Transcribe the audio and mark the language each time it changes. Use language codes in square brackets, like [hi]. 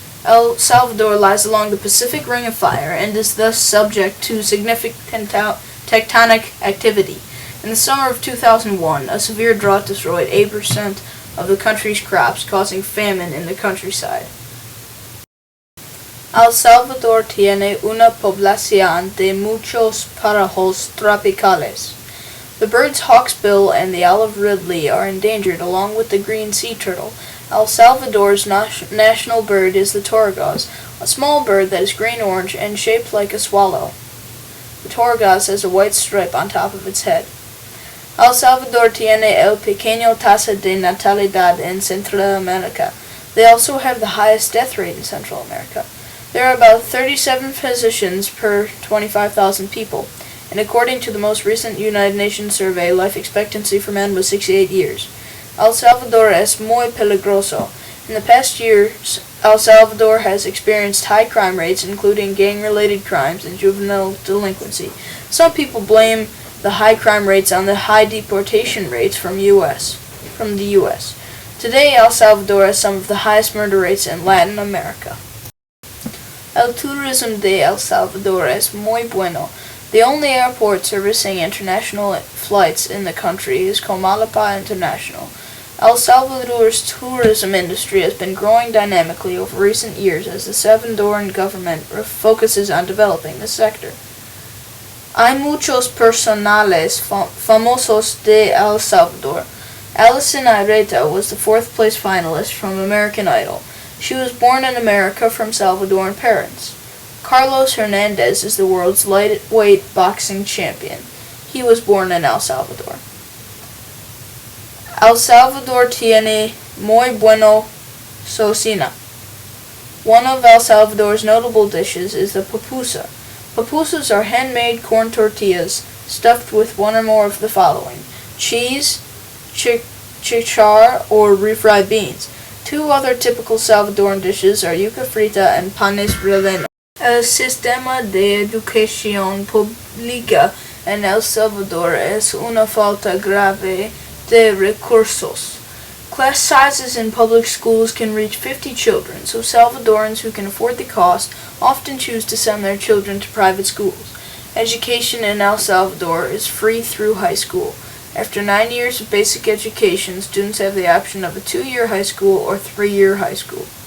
[en] El Salvador lies along the Pacific Ring of Fire and is thus subject to significant tectonic activity. In the summer of 2001, a severe drought destroyed 8% of the country's crops, causing famine in the countryside. [es] El Salvador tiene una población de muchos pájaros tropicales. [en] The birds hawksbill and the olive ridley are endangered, along with the green sea turtle. El Salvador's national bird is the tortoise, a small bird that is green-orange and shaped like a swallow. The tortoise has a white stripe on top of its head. [es] El Salvador tiene el pequeño tasa de natalidad en Central America. [en] They also have the highest death rate in Central America. There are about 37 physicians per 25,000 people, and according to the most recent United Nations survey, life expectancy for men was 68 years. [es] El Salvador es muy peligroso. [en] In the past years, El Salvador has experienced high crime rates, including gang-related crimes and juvenile delinquency. Some people blame the high crime rates on the high deportation rates from the U.S. Today, El Salvador has some of the highest murder rates in Latin America. [es] El turismo de El Salvador es muy bueno. [en] The only airport servicing international flights in the country is Comalapa International. El Salvador's tourism industry has been growing dynamically over recent years as the Salvadoran government focuses on developing the sector. [es] Hay muchos personales famosos de El Salvador. [en] Alison Ireta was the fourth-place finalist from American Idol. She was born in America from Salvadoran parents. Carlos Hernandez is the world's lightweight boxing champion. He was born in El Salvador. [es] El Salvador tiene muy bueno cocina. [en] One of El Salvador's notable dishes is the pupusa. Pupusas are handmade corn tortillas stuffed with one or more of the following: cheese, chicharr, or refried beans. Two other typical Salvadoran dishes are yuca frita and panes relleno. [es] El sistema de educación pública en El Salvador es una falta grave de recursos. [en] Class sizes in public schools can reach 50 children, so Salvadorans who can afford the cost often choose to send their children to private schools. Education in El Salvador is free through high school. After 9 years of basic education, students have the option of a 2-year high school or 3-year high school.